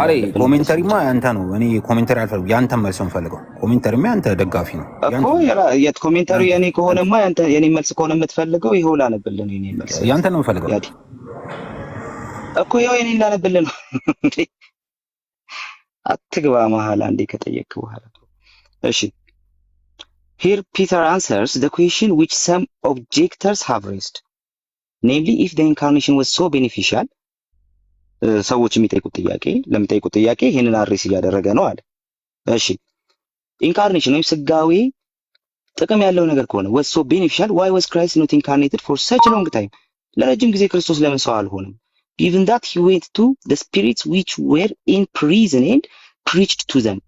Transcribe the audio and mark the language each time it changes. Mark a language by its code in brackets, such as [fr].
[am] አሬ ኮሜንተሪማ ያንተ ነው። እኔ ኮሜንተሪ አልፈልግም። ያንተ መልስ እንፈልገው። ኮሜንተሪማ ያንተ ደጋፊ ነው እኮ። የት ኮሜንተሪ የኔ ከሆነማ ያንተ የኔ መልስ ከሆነ የምትፈልገው ይሄው ላነብልህ ነው። የኔ መልስ ያንተ ነው እንፈልገው እኮ ያው የኔ ላነብልህ ነው። አትግባ መሀል አንዴ ከጠየቅ በኋላ እሺ። [en] Here Peter answers the question which some objectors have raised, namely if the incarnation was so beneficial. [am] ሰዎች የሚጠይቁት ጥያቄ ይሄንን አድሬስ እያደረገ ነው አለ። እሺ ኢንካርኔሽን ወይም ስጋዌ ጥቅም ያለው ነገር ከሆነ [en] was so beneficial, why was Christ not incarnated for such a long time? [am] ለረጅም ጊዜ ክርስቶስ ለምን ሰው አልሆነም? [en] Given that he went to the spirits which were in prison and preached to them.